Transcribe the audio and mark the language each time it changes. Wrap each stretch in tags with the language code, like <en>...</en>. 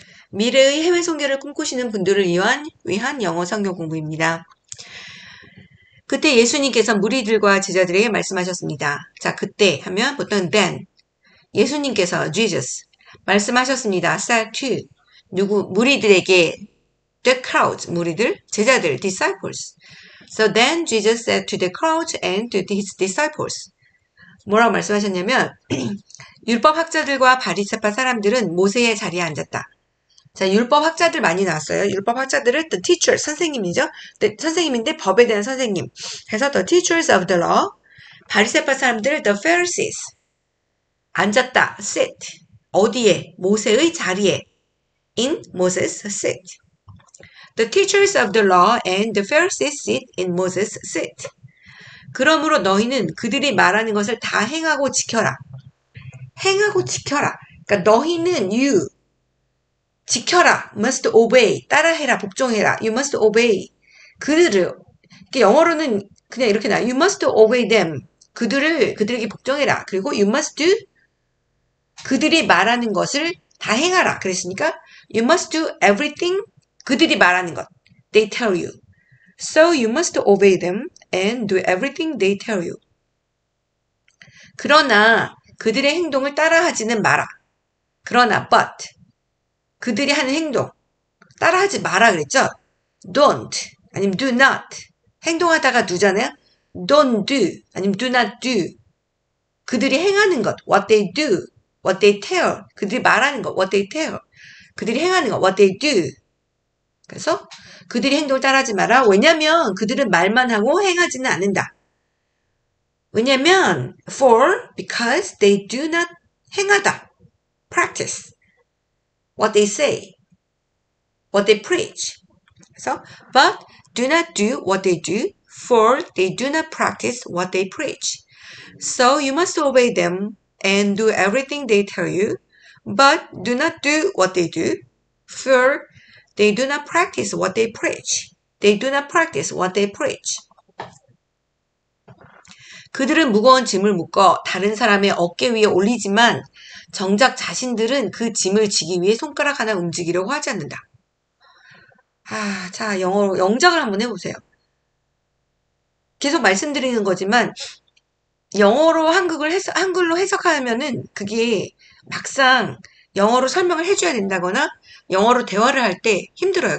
<ko>미래의 해외 선교를 꿈꾸시는 분들을 위한 영어 성경 공부입니다. 그때 예수님께서 무리들과 제자들에게 말씀하셨습니다. 자, 그때 하면 보통 then 예수님께서 Jesus 말씀하셨습니다.</ko> <en>said to 무리들에게 the crowd</en> <ko>무리들 제자들</ko> <en>disciples. So then Jesus said to the crowd and to his disciples.</en> <ko>뭐라고 말씀하셨냐면 율법 학자들과 바리새파 사람들은 모세의 자리에 앉았다. 자, 율법 학자들 많이 나왔어요. 율법 학자들은</ko> <en>the teacher,</en> <ko>선생님이죠. 선생님인데 법에 대한 선생님.</ko> <en>그래서 the teachers of the law.</en> <ko>바리새파 사람들</ko> <en>the Pharisees.</en> <ko>앉았다. sit. 어디에? 모세의 자리에.</ko> <en>in Moses' seat. The teachers of the law and the Pharisees sit in Moses' seat.</en> <ko>그러므로 너희는 그들이 말하는 것을 다 행하고 지켜라. 행하고 지켜라. 그러니까 너희는 you 지켜라.</ko> <en>must obey.</en> <ko>따라해라. 복종해라.</ko> <en>you must obey.</en> <ko>그들을 영어로는 그냥 이렇게 나와요.</ko> <en>you must obey them.</en> <ko>그들에게 복종해라. 그리고</ko> <en>you must do</en> <ko>그들이 말하는 것을 다 행하라. 그랬으니까</ko> <en>you must do everything</en> <ko>그들이 말하는 것.</ko> <en>they tell you. So you must obey them and do everything they tell you.</en> <ko>그러나 그들의 행동을 따라하지는 마라. 그러나 but 그들이 하는 행동 따라하지 마라 그랬죠? don't 아니면</ko> <en>do not</en> <ko>행동하다가 do잖아요.</ko> <en>don't do</en> <ko>아니면</ko> <en>do not do</en> <ko>그들이 행하는 것</ko> <en>what they do, what they tell</en> <ko>그들이 말하는 것 what they tell 그들이 행하는 것</ko> <en>what they do</en> <ko>그래서 그들이 행동을 따라하지 마라. 왜냐면 그들은 말만 하고 행하지는 않는다.</ko> <en>왜냐면 because they do not 행하다 practice what they say what they preach. 그래서 but do not do what they do for they do not practice what they preach. So you must obey them and do everything they tell you but do not do what they do for they do not practice what they preach. They do not practice what they preach.</en> <ko>그들은 무거운 짐을 묶어 다른 사람의 어깨 위에 올리지만 정작 자신들은 그 짐을 지기 위해 손가락 하나 움직이려고 하지 않는다. 자, 영어로 영작을 한번 해보세요. 계속 말씀드리는 거지만 영어로 한글로 해석하면은 그게 막상 영어로 설명을 해줘야 된다거나 영어로 대화를 할 때 힘들어요.</ko>